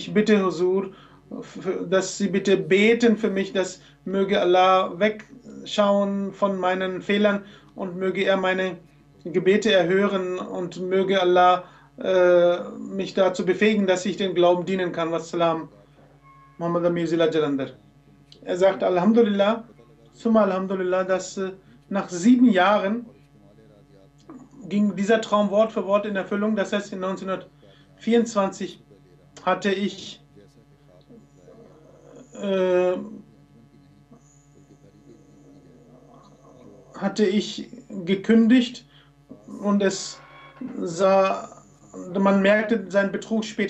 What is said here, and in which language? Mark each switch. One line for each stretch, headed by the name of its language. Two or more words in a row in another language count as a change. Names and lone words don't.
German: Ich bitte Huzur, dass Sie bitte beten für mich, dass möge Allah wegschauen von meinen Fehlern und möge er meine Gebete erhören und möge Allah mich dazu befähigen, dass ich den Glauben dienen kann. Wassalam. Muhammad Amir Zila Jalander. Er sagt
Arabic: الحمد لله، ثم الحمد لله,
German: dass nach 7 Jahren ging dieser Traum Wort für Wort in Erfüllung. Das heißt, in 1924 hatte ich gekündigt und man merkte seinen Betrug später.